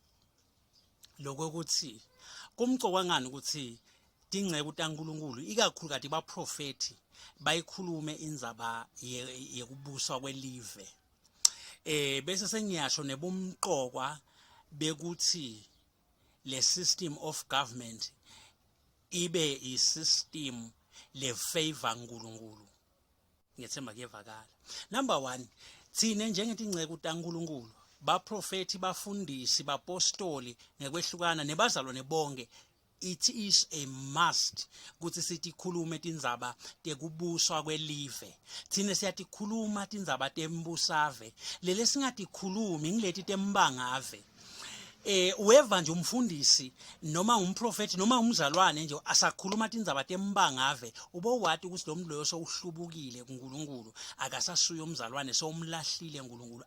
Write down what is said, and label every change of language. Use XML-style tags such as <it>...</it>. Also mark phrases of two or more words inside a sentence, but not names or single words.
<ss>lokuthi kumcokangani ukuthi ingceke uNkulunkulu ikakhulu kade baprofeti bayikhulume inzaba yekubuswa kwelive bese sengiyasho nebumqokwa bekuthi le</ss> <en>system of government</en> <ss>ibe isystem le favor uNkulunkulu ngiyethemba kuyevakala. Number 1, thine njengeti ingceke uNkulunkulu baprofeti bafundisi bapostoli ngekwehlukana nebazalwane bonke.</ss> <en>It is a must</en> <ss>ukuthi sithi khulume tindzaba tekubuswa kwelive. Thine siyatikhuluma tindzaba tembusave. Lele singatikhulumi ngileti tembangave. Weva nje umfundisi noma umprofeti noma umzalwane nje asakhuluma tindzaba tembangave ubo wathi ukuthi lo muntu loyo sowuhlubukile kuNkulunkulu akasasuye umzalwane somlahlile uNkulunkulu.</ss>